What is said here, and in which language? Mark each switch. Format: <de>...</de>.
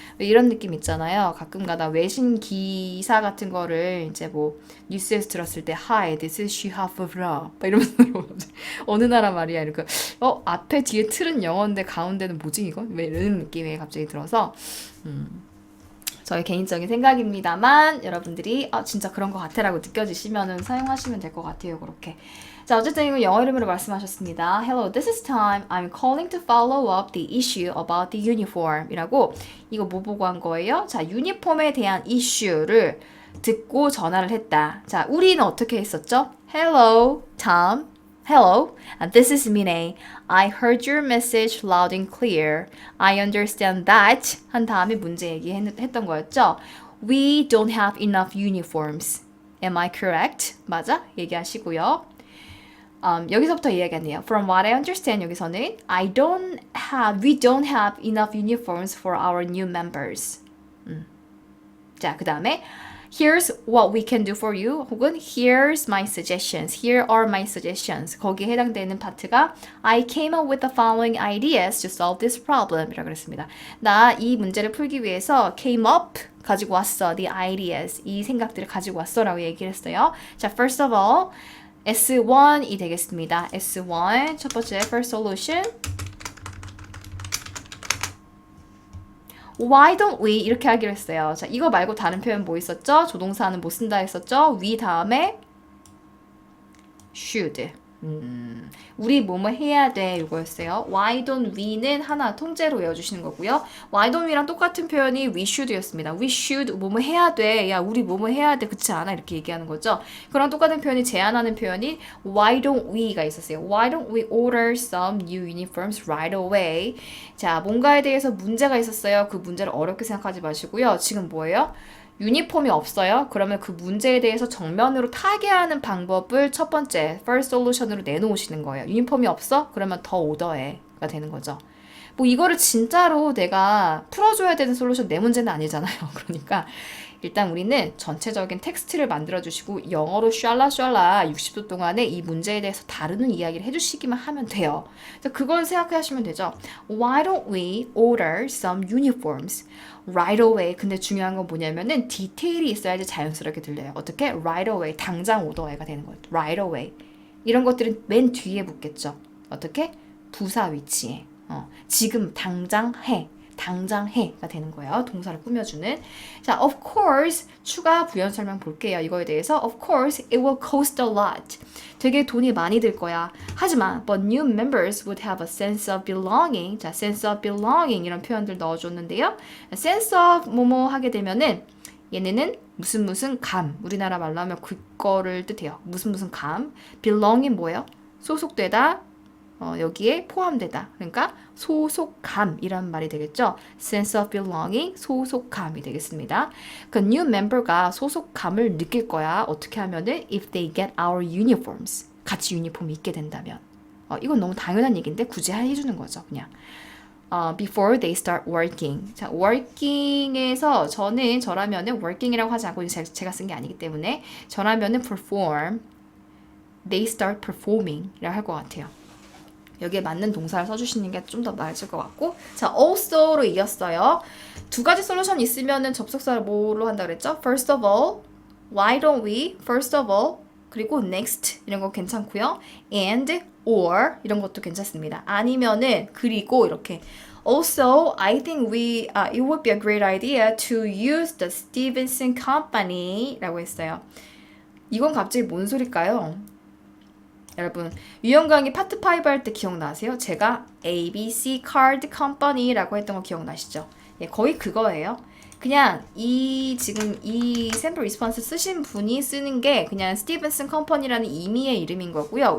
<ko>이런 느낌 있잖아요. 가끔가다 외신 기사 같은 거를 이제 뭐 뉴스에서 들었을 때</ko> <en>Hi, this is Shiha</en> <ko>이러면서 어느 나라 말이야 이렇게 앞에 뒤에 틀은 영어인데 가운데는 뭐지 이거? 왜 이런 느낌이 갑자기 들어서 저의 개인적인 생각입니다만 여러분들이 진짜 그런 것 같아라고 느껴지시면은 사용하시면 될 것 같아요. 그렇게. 자, 어쨌든 이거 영어 이름으로 말씀하셨습니다.</ko> <en>Hello, this is Time. I'm calling to follow up the issue about the uniform.</en> <ko>이라고 이거 뭐 보고 한 거예요? 자, 유니폼에 대한 이슈를 듣고 전화를 했다. 자, 우리는 어떻게 했었죠?</ko> <en>Hello, Tom. Hello, this is Minhei. I heard your message loud and clear. I understand that.</en> <ko>한 다음에 문제 얘기했던 거였죠.</ko> <en>We don't have enough uniforms. Am I correct?</en> <ko>맞아? 얘기하시고요. 여기서부터 이야기하네요.</ko> <en>From what I understand</en> <ko>여기서는</ko> <en>we don't have enough uniforms for our new members.</en> <ko>자, 그 다음에</ko> <en>Here's what we can do for you</en> <ko>혹은</ko> <en>Here's my suggestions. Here are my suggestions.</en> <ko>거기에 해당되는 파트가</ko> <en>I came up with the following ideas to solve this problem</en> <ko>이라고 그랬습니다. 나 이 문제를 풀기 위해서 came up 가지고 왔어.</ko> <en>The ideas.</en> <ko>이 생각들을 가지고 왔어 라고 얘기를 했어요. 자,</ko> <en>first of all</en> <ko>S1이 되겠습니다. S1 첫 번째 first solution</ko> <en>Why don't we</en> <ko>이렇게 하기로 했어요. 자, 이거 말고 다른 표현 뭐 있었죠? 조동사는 못 쓴다 했었죠?</ko> <en>we</en> <ko>다음에</ko> <en>should.</en> <ko>우리 뭐뭐 해야 돼 이거였어요.</ko> <en>Why don't we</en> <ko>는 하나 통째로 외워주시는 거고요.</ko> <en>Why don't we</en> <ko>랑 똑같은 표현이</ko> <en>we should</en> <ko>였습니다.</ko> <en>We should</en> <ko>뭐뭐 해야 돼. 야 우리 뭐뭐 해야 돼. 그렇지 않아? 이렇게 얘기하는 거죠. 그랑 똑같은 표현이 제안하는 표현이</ko> <en>Why don't we</en> <ko>가 있었어요.</ko> <en>Why don't we order some new uniforms right away?</en> <ko>자, 뭔가에 대해서 문제가 있었어요. 그 문제를 어렵게 생각하지 마시고요. 지금 뭐예요? 유니폼이 없어요? 그러면 그 문제에 대해서 정면으로 타개하는 방법을 첫 번째 first solution으로 내놓으시는 거예요. 유니폼이 없어? 그러면 더 오더해가 되는 거죠. 뭐 이거를 진짜로 내가 풀어줘야 되는 솔루션 내 문제는 아니잖아요. 그러니까 일단 우리는 전체적인 텍스트를 만들어주시고 영어로 샬라샬라 60도 동안에 이 문제에 대해서 다루는 이야기를 해주시기만 하면 돼요. 그걸 생각하시면 되죠.</ko> <en>Why don't we order some uniforms? Right away.</en> <ko>근데 중요한 건 뭐냐면은 디테일이 있어야지 자연스럽게 들려요. 어떻게?</ko> <en>Right away.</en> <ko>당장 오더해가 되는 거예요.</ko> <en>Right away.</en> <ko>이런 것들은 맨 뒤에 붙겠죠. 어떻게? 부사 위치에. 지금 당장 해. 당장 해가 되는 거예요. 동사를 꾸며주는. 자,</ko> <en>of course</en> <ko>추가 부연 설명 볼게요. 이거에 대해서</ko> <en>of course it will cost a lot.</en> <ko>되게 돈이 많이 들 거야. 하지만</ko> <en>but new members would have a sense of belonging.</en> <ko>자, sense of belonging 이런 표현들 넣어줬는데요. sense of 뭐뭐 하게 되면은 얘네는 무슨 감. 우리나라 말로 하면 그거를 뜻해요. 무슨 감. belong이 뭐예요? 소속되다. 여기에 포함되다. 그러니까 소속감이란 말이 되겠죠. sense of belonging, 소속감이 되겠습니다. 그 new member가 소속감을 느낄 거야. 어떻게 하면은</ko> <en>if they get our uniforms.</en> <ko>같이 유니폼이 있게 된다면. 이건 너무 당연한 얘기인데 굳이 해주는 거죠. 그냥.</ko> <en>before they start working.</en> <ko>자, working에서 저라면은 working이라고 하지 않고 제가 쓴 게 아니기 때문에 저라면은 perform,</ko> <en>they start performing</en> <ko>이라고 할 것 같아요. 여기에 맞는 동사를 써주시는 게 좀 더 맞을 것 같고 자, also로 이었어요. 두 가지 솔루션 있으면은 접속사를 뭐로 한다 그랬죠?</ko> <en>First of all, why don't we?</en> <ko>First of all, 그리고 next 이런 거 괜찮고요. And, or 이런 것도 괜찮습니다. 아니면은 그리고 이렇게</ko> <en>Also, I think it would be a great idea to use the Stevenson Company</en> <ko>라고 했어요. 이건 갑자기 뭔 소릴까요? 여러분 유형 강의 파트 5 할 때 기억나세요? 제가 ABC Card Company라고 했던 거 기억나시죠? 예, 거의 그거예요. 그냥 지금 이 샘플 리스폰스 쓰신 분이 쓰는 게 그냥 스티븐슨 컴퍼니라는 임의의 이름인 거고요.</ko>